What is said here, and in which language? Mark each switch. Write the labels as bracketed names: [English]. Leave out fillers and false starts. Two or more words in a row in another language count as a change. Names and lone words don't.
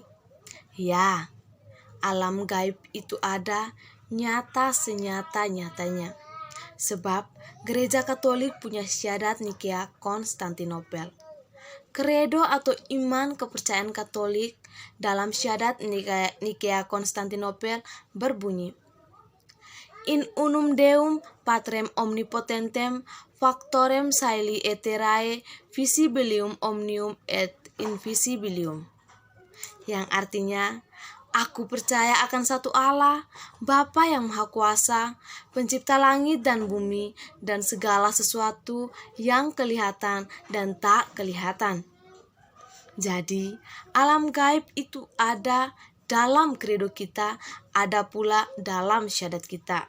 [Indonesian] Ya, alam gaib itu ada, nyata senyata-nyatanya. Sebab Gereja Katolik punya syahadat Nikea Konstantinopel. Kredo atau iman kepercayaan Katolik dalam syahadat Nikea Konstantinopel berbunyi, [Latin] In unum Deum Patrem omnipotentem factorem caeli aeterae visibilium omnium et invisibilium, [Indonesian] yang artinya, aku percaya akan satu Allah, Bapa yang Maha Kuasa, pencipta langit dan bumi, dan segala sesuatu yang kelihatan dan tak kelihatan. Jadi, alam gaib itu ada dalam kredo kita, ada pula dalam syahadat kita.